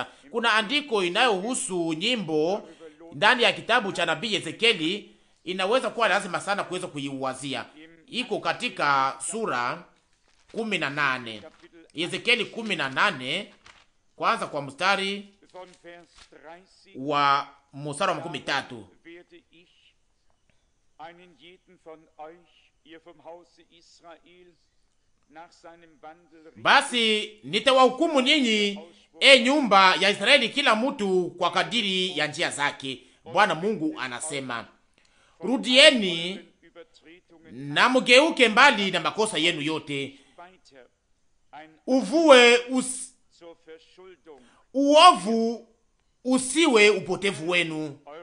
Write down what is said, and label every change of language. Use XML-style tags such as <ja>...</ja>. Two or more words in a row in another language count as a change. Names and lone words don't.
<sw>Kuna andiko inayohusu nyimbo ndani ya kitabu cha nabii Ezekieli, inaweza kuwa lazima sana kuweza kuiwazia. Iko katika sura 18, Ezekieli 18, kwanza kwa mstari wa 13.</sw> <de>Einen jeden von euch, ihr vom Hause Israel,</de> <sw>basi nitawahukumu ninyi, nyumba ya Israeli, kila mtu kwa kadiri ya njia zake. Bwana Mungu anasema, rudieni na mgeuke mbali na makosa yenu yote, uvue uovu usiwe upotevu wenu.</sw>